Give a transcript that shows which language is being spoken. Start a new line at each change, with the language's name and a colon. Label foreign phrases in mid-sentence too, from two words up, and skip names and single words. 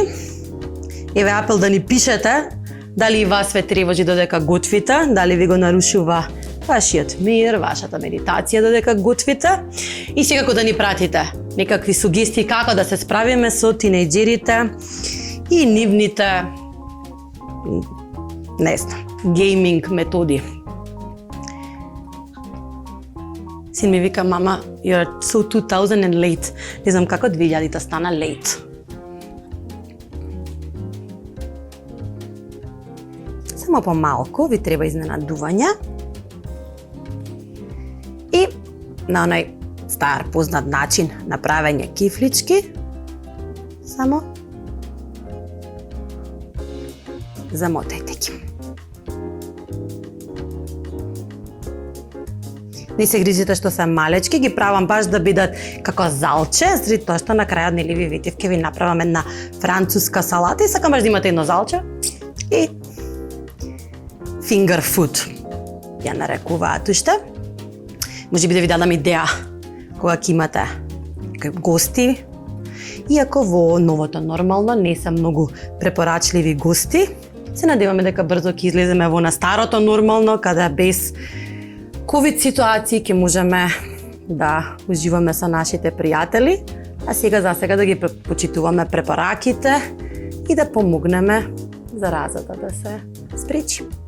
Macedonian: Еве апел да ни пишете дали и вас ве тревожи додека готвите, дали ви го нарушува вашиот мир, вашата медитација додека готвите и секако да ни пратите некакви сугестии како да се справиме со тинејџерите и нивните, не знам, гейминг методи. Син ми вика, мама,
English: you're so 2000 and late.
Macedonian: Не знам како 2000-та стана late. Само помалку ви треба изненадување. И на оној стар познат начин на правење кифлички, само замотајте ги. Не се грижите што се малечки, ги правам баш да бидат како залче, заради тоа што на крајот нели ви видев ке ви направам една француска салата и сакам баш да имате едно залче и
English: finger food
Macedonian: ја нарекуваат уште. Може би да ви дадам идеја кога ќе имате гости, иако во новото нормално не се многу препорачливи гости. Се надеваме дека брзо ќе излеземе во на старото нормално, каде без ковид ситуации ќе можеме да уживаме со нашите пријатели, а сега да ги почитуваме препораките и да помогнеме заразата да се спречи.